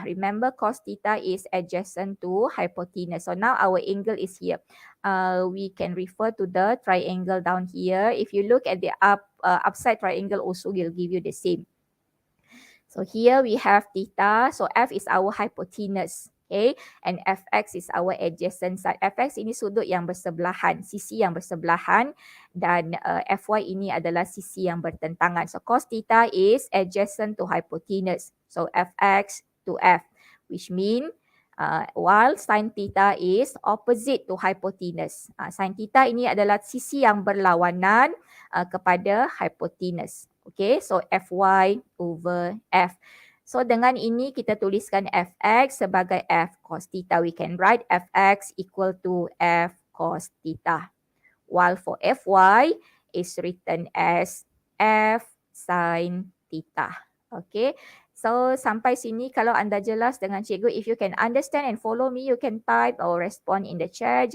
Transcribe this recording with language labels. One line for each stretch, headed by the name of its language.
English: Remember, cos theta is adjacent to hypotenuse. So now our angle is here. We can refer to the triangle down here. If you look at the upside triangle also will give you the same. So here we have theta. So F is our hypotenuse. Okay, and Fx is our adjacent side.
Malay: Fx ini sudut yang bersebelahan, sisi yang bersebelahan, dan Fy ini adalah sisi yang bertentangan.
English: So cos theta is adjacent to hypotenuse. So Fx to F, which mean while sin theta is opposite to hypotenuse.
Malay: Sin theta ini adalah sisi yang berlawanan kepada hypotenuse.
English: Okay, so Fy over F.
Malay: So dengan ini kita tuliskan Fx sebagai F cos theta.
English: We can write Fx equal to F cos theta. While for Fy is written as F sin theta. Okay. So
Malay: sampai sini kalau anda jelas dengan cikgu,
English: if you can understand and follow me, you can type or respond in the chat.